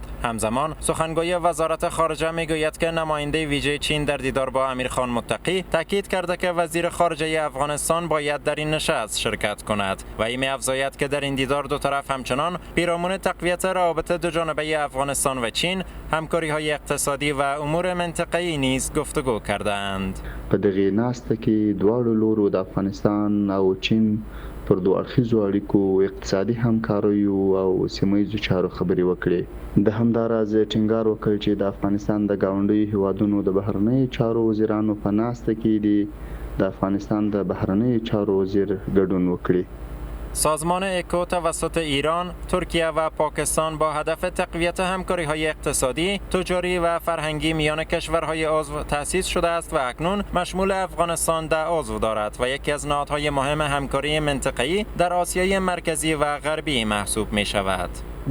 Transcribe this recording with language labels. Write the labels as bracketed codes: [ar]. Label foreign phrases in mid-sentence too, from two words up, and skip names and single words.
[fa] همزمان سخنگوی وزارت خارجه میگوید که نماینده ویژه چین در دیدار با امیرخان متقی تاکید کرده که وزیر خارجه افغانستان باید در این نشست شرکت کند و این می‌افزاید که در این دیدار دو طرف همچنان پیرامون تقویت روابط دو جانبه افغانستان و چین، همکاری‌های اقتصادي و امور منطقه‌ای نیز گفتگو کردند. [ps] په دغه ناسته کې دواړو لورو د افغانستان او چین پر دوه اړخیزو اړیکو اقتصادي همکاریو او سیمه‌ییزو چارو خبرې وکړې. د همداراز ټینګار وکړ چې د افغانستان د ګاونډیو هیوادونو د بهرنیو چارو وزیرانو په ناسته کې د افغانستان د بهرنیو چارو وزیر ګډون وکړي. [fa] سازمان ایکو توسط ایران، ترکیه و پاکستان با هدف تقویت همکاری‌های اقتصادی، تجاری و فرهنگی میان کشورهای عضو تأسیس شده است و اکنون مشمول افغانستان ده عضو دارد و یکی از نهادهای مهم همکاری منطقه‌ای در آسیای مرکزی و غربی محسوب می شود.